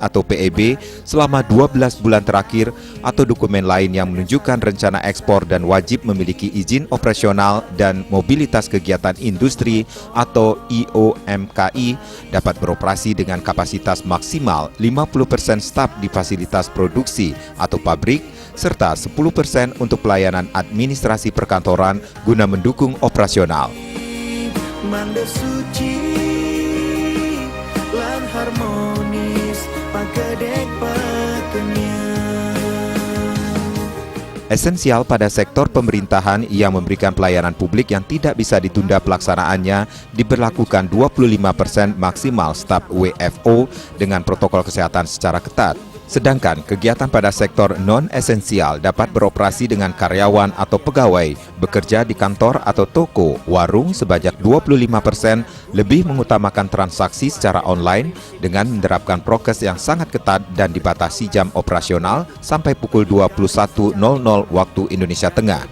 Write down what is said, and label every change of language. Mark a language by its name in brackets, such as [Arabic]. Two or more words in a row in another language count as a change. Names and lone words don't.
[Indonesian] atau PEB selama 12 bulan terakhir atau dokumen lain yang menunjukkan rencana ekspor dan wajib memiliki izin operasional dan mobilitas kegiatan industri atau IOMKI dapat beroperasi dengan kapasitas maksimal 50% staf di fasilitas produksi atau pabrik serta 10% untuk pelayanan administrasi perkantoran guna mendukung operasional. [Balinese] Manda suci, lan harmonis, pagedek pakenya. [Indonesian] Esensial pada sektor pemerintahan yang memberikan pelayanan publik yang tidak bisa ditunda pelaksanaannya diberlakukan 25% maksimal staf WFO dengan protokol kesehatan secara ketat. Sedangkan kegiatan pada sektor non-esensial dapat beroperasi dengan karyawan atau pegawai bekerja di kantor atau toko, warung sebanyak 25% lebih mengutamakan transaksi secara online dengan menerapkan prokes yang sangat ketat dan dibatasi jam operasional sampai pukul 21.00 waktu Indonesia Tengah.